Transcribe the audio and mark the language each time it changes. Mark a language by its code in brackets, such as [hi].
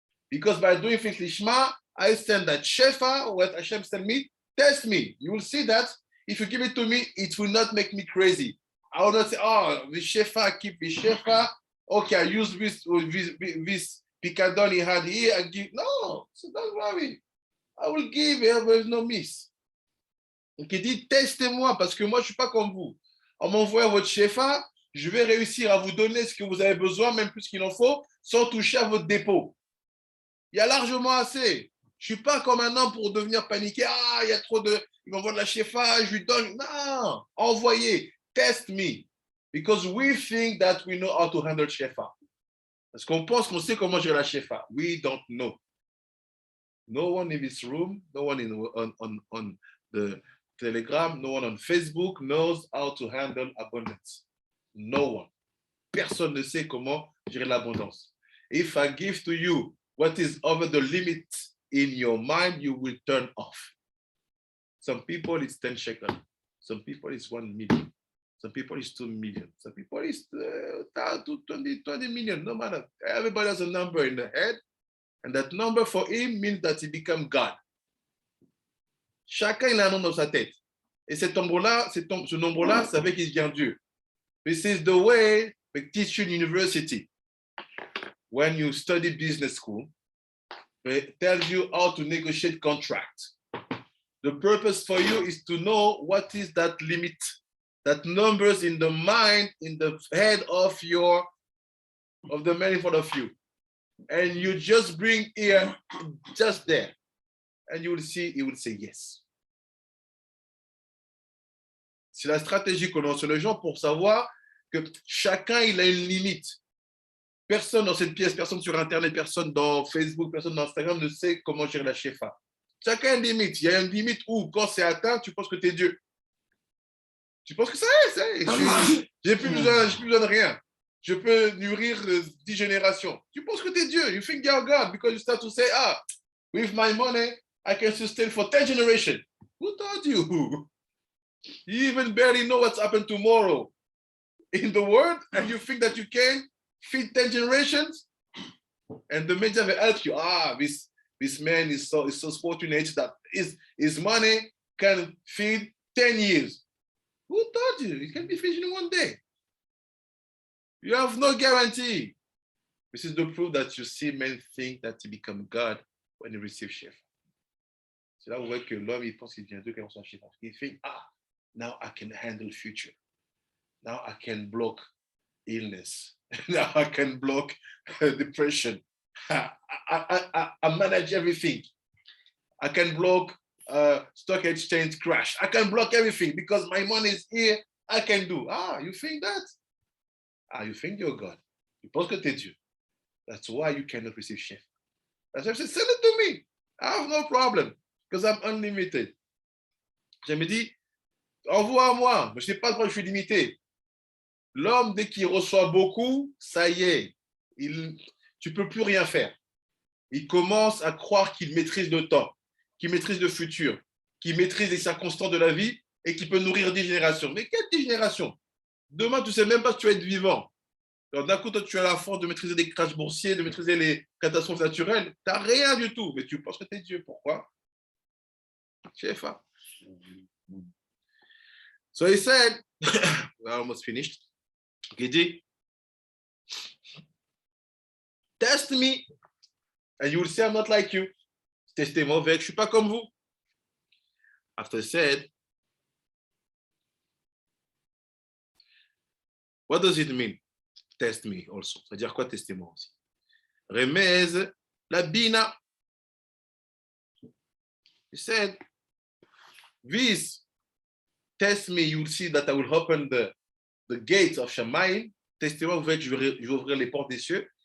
[en] Because by doing things lishma, I send that Shefa, what Hashem sent me, test me. You will see that if you give it to me, it will not make me crazy. I will not say, oh, the Shefa, keep the Shefa. Okay, I use this picadon he had here. I give. No, so don't worry. I will give, there is no miss. [fr] Donc il dit, testez-moi, parce que moi, je ne suis pas comme vous. En m'envoyant votre Shefa, je vais réussir à vous donner ce que vous avez besoin, même plus qu'il en faut, sans toucher à votre dépôt. Il y a largement assez. Je ne suis pas comme un homme pour devenir paniqué. Ah, il y a trop de... Il m'envoie de la Shefa, je lui donne. Non, envoyez. [en] Test me. Because we think that we know how to handle Shefa. [fr] Parce qu'on pense qu'on sait comment gérer la Shefa. [en] We don't know. No one in this room, no one on the Telegram, no one on Facebook knows how to handle abundance. No one. [fr] Personne ne sait comment gérer l'abondance. [en] If I give to you what is over the limit in your mind, you will turn off. Some people it's 10 shekels. Some people it's 1 million. Some people it's 2 million. Some people it's 20 million. No matter. Everybody has a number in the head. And that number for him means that he become God. [fr] Chacun il a un nom dans sa tête. Et ce nombre-là, c'est avec qu'il vient Dieu. [en] This is the way they teach you in university. When you study business school, they tell you how to negotiate contract. The purpose for you is to know what is that limit, that numbers in the mind, in the head of the man in front of you. And you just bring here, just there. And you will see, he will say yes. [fr] C'est la stratégie que l'on sur les gens pour savoir que chacun, il a une limite. Personne dans cette pièce, personne sur Internet, personne dans Facebook, personne dans Instagram ne sait comment gérer la Shefa. Chacun a une limite. Il y a une limite où, quand c'est atteint, tu penses que tu es Dieu. Tu penses que ça y est. J'ai plus besoin de rien. Je peux nourrir 10 générations. Tu penses que tu es Dieu. [en] You think you're God because you start to say, with my money, I can sustain for 10 generations. Who told you? You even barely know what's happened tomorrow in the world, and you think that you can feed 10 generations? And the media will help you. This man is so fortunate that his money can feed 10 years. Who told you? It can be finished in one day. You have no guarantee. This is the proof that you see men think that he become God when he receives Shefa. [fr] C'est là où on voit que l'homme, il pense qu'il devient Dieu quand il reçoit Shefa. Il fait, [en] now I can handle future. Now I can block illness. Now I can block depression. I manage everything. I can block stock exchange crash. I can block everything because my money is here. I can do. You think that? You think you're God. You [fr] pense que t'es Dieu. [en] That's why you cannot receive Shefa. That's why I said, send it to me. I have no problem because I'm unlimited. [fr] Je me dis, envoie-moi, mais je n'ai pas le droit, je suis limité. L'homme, dès qu'il reçoit beaucoup, ça y est, tu ne peux plus rien faire. Il commence à croire qu'il maîtrise le temps, qu'il maîtrise le futur, qu'il maîtrise les circonstances de la vie et qu'il peut nourrir 10 générations. Mais quelle 10 générations? Demain, tu ne sais même pas si tu vas être vivant. Alors, d'un coup, toi, tu as la force de maîtriser les crashs boursiers, de maîtriser les catastrophes naturelles. Tu n'as rien du tout, mais tu penses que tu es Dieu. Pourquoi? Shefa. [en] So he said, we're almost finished. He dit, test me, and you will say I'm not like you. [fr] Testez-moi, je ne suis pas comme vous. [en] After he said, what does it mean? Test me also. [fr] Ça veut dire quoi, testez-moi aussi? [he] Remez la bina. [en] He said, this, test me, you will see that I will open the gates of Shamayim. [fr] Testez-moi, vous verrez que je vais ouvrir les portes des cieux.